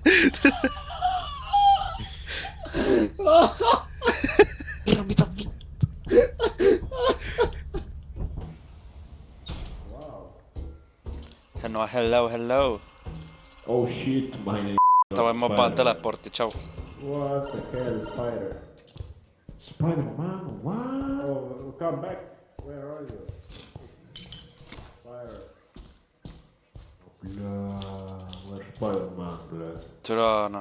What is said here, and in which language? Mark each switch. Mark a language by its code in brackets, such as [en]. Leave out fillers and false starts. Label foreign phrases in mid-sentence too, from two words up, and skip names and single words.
[et] Tere, mida vitt? [en] No hello. Oh shit, [et] ma ei... Davai, ma panen teleporti, tšau. [en] What the hell, Spider? Spider-Man, what? Oh, come back. Where are you? Spider. Where's Spider-Man, blöd? [et] Türa, noh.